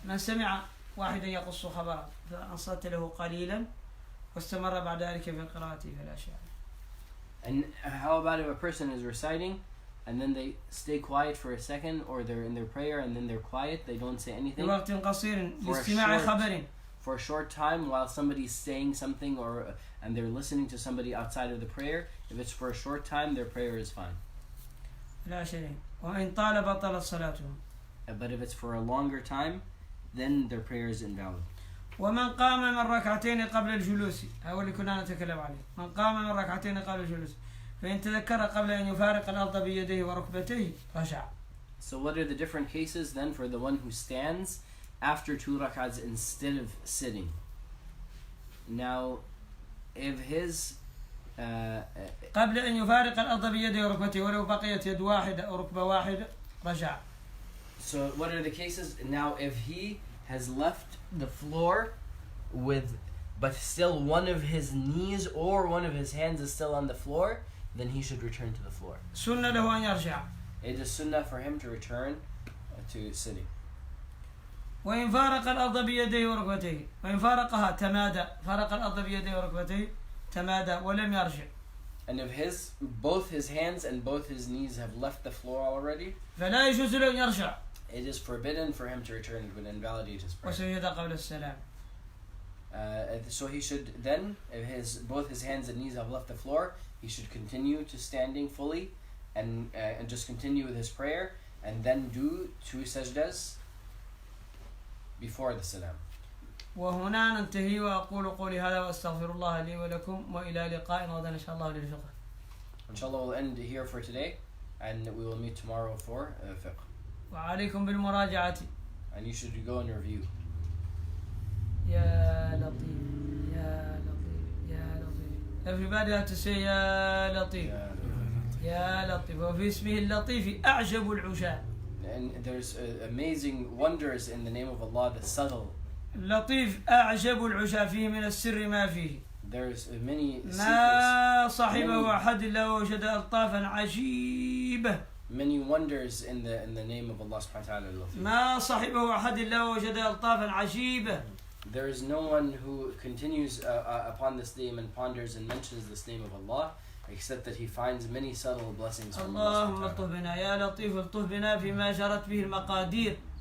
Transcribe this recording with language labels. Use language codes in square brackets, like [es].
[ar] من سمع واحدا يقص خبرا فأنصت له قليلا واستمر بعد ذلك في قراءته فلا شيء عليه. [en] And how about if a person is reciting and then they stay quiet for a second, or they're in their prayer and then they're quiet, they don't say anything [ar] لوقت قصير لاستماع خبر [en] for a short time while somebody's saying something, or and they're listening to somebody outside of the prayer. If it's for a short time, their prayer is fine. [ar] لا شيء وإن طال بطلت صلاتهم. [en] But if it's for a longer time, then their prayer is invalid. [ar] ومن قام من ركعتين قبل الجلوس هو اللي كنا نتكلم عليه. من قام من ركعتين قبل الجلوس فإن تذكر قبل أن يفارق الأرض بيديه وركبتيه رجع. [en] So what are the different cases then for the one who stands after 2 rak'ahs instead of sitting? Now, if his [ar] قبل أن يفارق الأرض بيديه وركبتيه ولو بقيت يد واحدة أو ركبة واحدة رجع. [en] So what are the cases? Now, if he has left the floor but still one of his knees or one of his hands is still on the floor, then he should return to the floor. [ar] سنة له أن يرجع. [en] It is sunnah for him to return to sitting. [ar] وإن فارق الأرض بيديه وركبتيه وإن فارقها تمادى فارق الأرض بيديه وركبتيه تمادى ولم يرجع. [en] And if both his hands and both his knees have left the floor already, [ar] فلا يجوز له أن يرجع. [en] it is forbidden for him to return. It would invalidate his prayer. [ar] وسجد قبل السلام. [en] So he should then, if both his hands and knees have left the floor, he should continue to standing fully and just continue with his prayer, and then do 2 sajdas before the salam. [ar] وهنا ننتهي وأقول قولي هذا وأستغفر الله لي ولكم وإلى لقاء غدا إن شاء الله للفقه. [en] Inshallah, we'll end here for today, and we will meet tomorrow for fiqh. [ar] وعليكم بالمراجعة. [en] And you should go and review. [ar] يا لطيف يا لطيف يا لطيف. [en] Everybody have to say [ar] يا لطيف. يا لطيف. وفي اسمه اللطيف أعجب العشاء. [en] And there's amazing wonders in the name of Allah, the subtle. [ar] لطيف أعجب العشاء فيه من السر ما فيه. [en] There's many secrets. [ar] ما صاحبه أحد إلا وجد ألطافا عجيبة. [en] Many wonders in the name of Allah subhanahu wa ta'ala. [ar] ما صاحبه أحد إلا وجد ألطافا عجيبة. [en] There is no one who continues upon this name and ponders and mentions this name of Allah, except that he finds many subtle blessings from Allah. [ar] اللهم الطف بنا يا لطيف الطف بنا فيما جرت به المقادير.